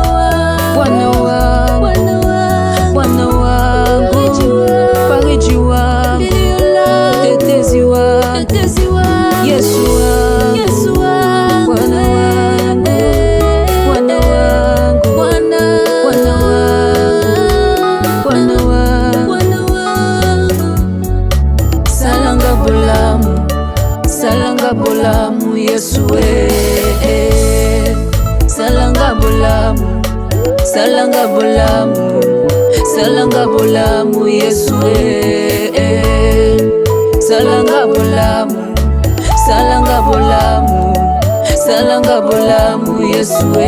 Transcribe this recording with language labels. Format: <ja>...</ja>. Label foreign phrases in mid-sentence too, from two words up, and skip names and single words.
<sw>fariji wangu, tetezi wangu, Yesu wangu, Bwana wangu.</sw> <ln>Salanga bolamu Yesu, salanga bolamu Yesu, salanga bolamu Yesu.</ln>